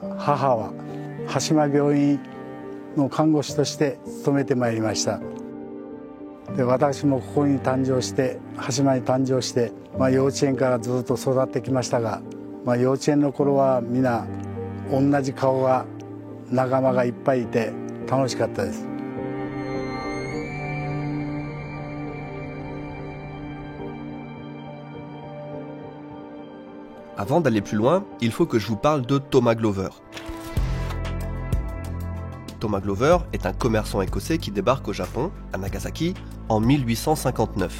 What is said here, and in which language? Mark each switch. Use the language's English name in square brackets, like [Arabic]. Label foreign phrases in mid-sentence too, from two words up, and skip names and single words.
[Japanese] 母は羽島病院の看護師として勤めてまいりました。で私もここに誕生して羽島に誕生して、幼稚園からずっと育ってきましたが、幼稚園の頃は皆同じ顔が仲間がいっぱいいて楽しかったです。 [French] Avant d'aller plus loin, il faut que je vous parle de Thomas Glover. Thomas Glover est un commerçant écossais qui débarque au Japon, à Nagasaki, en 1859.